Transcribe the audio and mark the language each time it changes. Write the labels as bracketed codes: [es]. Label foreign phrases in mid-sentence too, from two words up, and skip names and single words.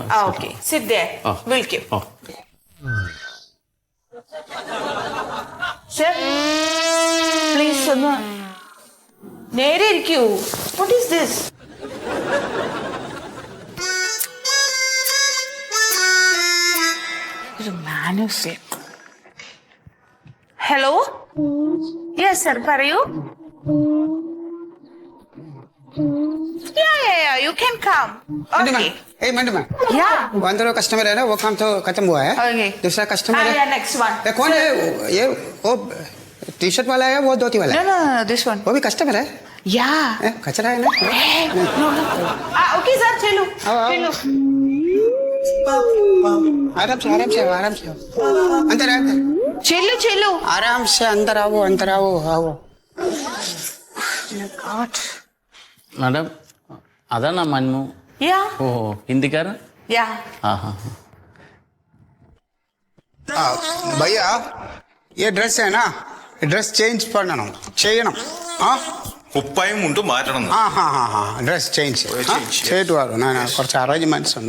[en] Okay, sit there. [ml] വിളിക്കും. [en] Sir please [ml] ഒന്ന് നേരെ ഇരിക്കൂ. [en] What is this? Hello, yes sir, പറയൂ. Yeah, you can come. Okay. Hey, मैडम। Yeah. [hi] वो अंदर वो कस्टमर है ना, वो काम तो खत्म हुआ है। [en] Okay. [hi] दूसरा कस्टमर है। [en] Yeah, next one. [hi] ये कौन है? ये वो टी शर्ट वाला है, वो धोती वाला है। [en] No, this one. [hi] वो भी कस्टमर है। [en] Yeah. [hi] कचरा है ना। [en] No. Okay, sir, [hi] चलो. चलो. आराम से अंदर चलो. आराम से अंदर आओ। [ml] മാഡം, അതാണോ മന്മു? [en] Yeah. [ml] ഓ, ഹിന്ദിക്കാരൻ? [en] Yeah. [hi] भैया ये ड्रेस है ना, [en] dress change [hi] ചെയ്യണം. [ml] ഉപ്പായും മുണ്ടും മാറ്റണം. [en] dress change [ml] ചെയ്തു വരും. ഞാൻ കുറച്ച് അറേഞ്ച്മെന്റ്സ് ഉണ്ട്.